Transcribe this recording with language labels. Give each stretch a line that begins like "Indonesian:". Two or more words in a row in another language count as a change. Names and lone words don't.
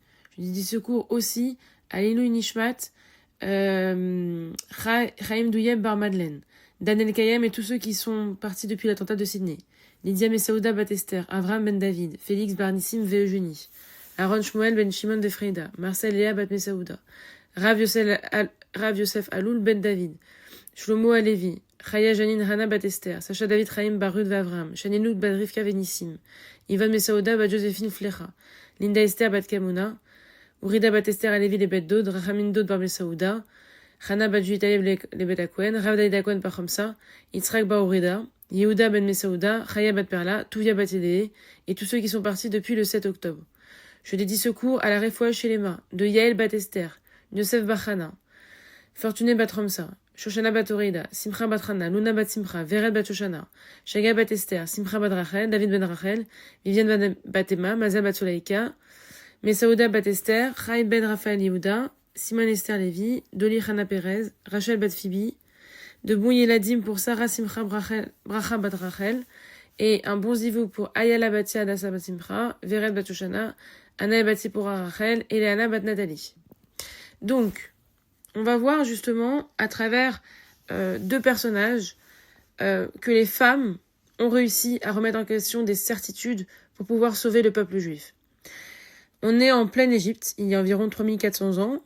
French: Je dédie ce cours aussi à
Hebrew: Lilou Nishmat,
French: Chaim Douyeb Bar Madeleine, Daniel Kayem et tous ceux qui sont partis depuis l'attentat de Sydney, Lydia Messaouda Batester, Avram Ben David, Félix Barnissim Veeugeni, Aaron Shmuel Ben Shimon de Freida, Marcel Léa Bat Messaouda, Rav Yosef Aloul Ben David, Shlomo Alevi, Chaya Janine Hana Batester, Sacha David Chaim Barud Vavram, Shanilouk Bat Rivka Venissim, Ivan Messaouda Bat Joséphine Flecha, Linda Esther Bat Kamuna, Urida Batester Alevi le Bet Dod, Rachamin Dod Bar Messaouda, Chana Bat Juitayev le Bet Akwen, Rav David Akwen Par Khamsa, Yitzhak Bar Urida, Yehuda Ben Messaouda, Chaya Bat Perla, Touvia Bat Yedee, et tous ceux qui sont partis depuis le 7 octobre. Je dédie ce cours à la
Hebrew: Refoua Shelema,
French: de Yael Bat Esther, Yosef Bachana, Fortuné Bat Romsa, Shoshana Bat Orida, Simcha Bat Hana, Luna Bat Simcha, Vered Bat Shoshana, Shaga Bat Esther, Simcha Bat Rachel, David Ben Rachel, Viviane Bat Emma, Mazal Bat Solaïka, Messaouda Bat Esther, Chaim Ben Raphaël Yehuda, Simon Esther Lévi, Doli Hana Perez, Rachel Bat Phoebe, de bon Yeladim pour Sarah Simcha Bracha Bat Rachel, et un bon zivou pour Ayala Batia Adassa Bat Simcha, Vered Bat Shoshana, Anna Bati pour Rachel et Léana Bat Nathalie. Donc, on va voir justement à travers deux personnages que les femmes ont réussi à remettre en question des certitudes pour pouvoir sauver le peuple juif. On est en pleine Égypte, il y a environ 3400 ans.